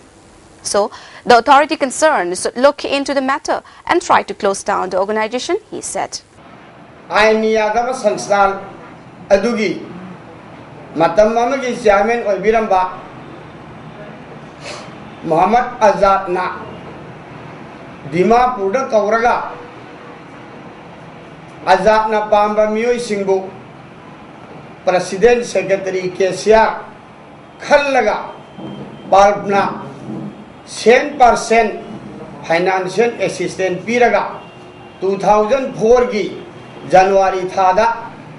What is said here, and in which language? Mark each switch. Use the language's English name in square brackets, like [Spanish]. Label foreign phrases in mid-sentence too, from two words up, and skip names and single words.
[English] So, the authority concerned should look into the matter and try to close down the organization, he said. [Manipuri] Muhammad Azad na Dimapur da kauraga Azad na pamba miyoi singbu President Secretary KCR khallaga balbna 10% financial assistance piraga 2004 gi January thada